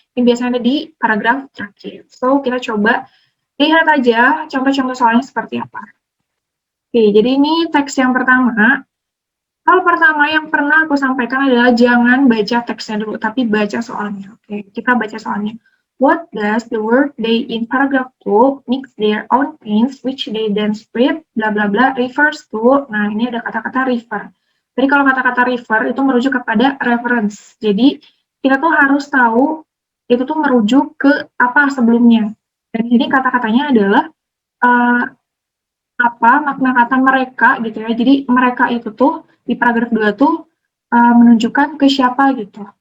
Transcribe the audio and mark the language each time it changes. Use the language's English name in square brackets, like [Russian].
[Indonesian] Ini biasanya ada di paragraf terakhir. So, kita coba lihat aja contoh-contoh soalnya seperti apa. Oke, jadi ini teks yang pertama. Hal pertama yang pernah aku sampaikan adalah jangan baca teksnya dulu, tapi baca soalnya. Oke, kita baca soalnya. [English] What does the word they in paragraph 2 mix their own paints which they then spread bla bla bla refers to. [Indonesian] Nah, ini ada kata-kata refer. Jadi kalau kata-kata refer itu merujuk kepada reference. Jadi kita tuh harus tahu itu tuh merujuk ke apa sebelumnya. Dan ini kata-katanya adalah uh, apa makna kata mereka gitu ya. Jadi mereka itu tuh di paragraf 2 tuh menunjukkan ke siapa gitu.